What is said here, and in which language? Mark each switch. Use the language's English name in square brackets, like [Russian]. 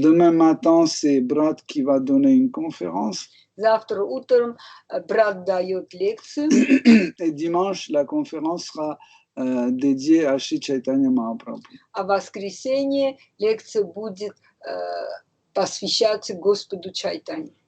[French] Demain matin, c'est Brad qui va donner une conférence. [Russian] Завтра утром брат дает лекцию. [French] Et dimanche, la conférence sera dédiée à Shri Chaitanya Mahaprabhu. [Russian] А в воскресенье лекция будет посвящаться Господу Чайтанье.